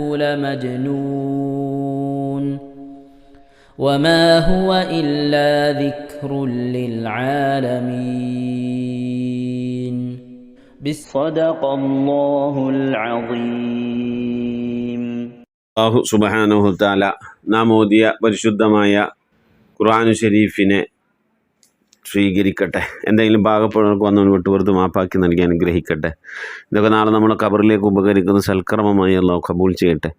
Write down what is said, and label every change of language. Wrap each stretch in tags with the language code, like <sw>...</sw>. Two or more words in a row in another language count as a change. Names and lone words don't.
<ar>لمجنون وما هو إلا ذكر للعالمين صدق الله العظيم الله سبحانه تعالى</ar> <ml>നാം ഓതിയ പരിശുദ്ധമായ ഖുർആൻ ഷരീഫിനെ സ്വീകരിക്കട്ടെ. എന്തെങ്കിലും പാകപ്പിഴകൾക്ക് വന്നവന് വിട്ടുപുറത്ത് മാപ്പാക്കി നൽകി അനുഗ്രഹിക്കട്ടെ. ഇതൊക്കെ നാളെ നമ്മുടെ ഖബറിലേക്ക് ഉപകരിക്കുന്ന സൽക്കർമ്മമായി അല്ലാഹു കബൂൽ ചെയ്യട്ടെ.</ml>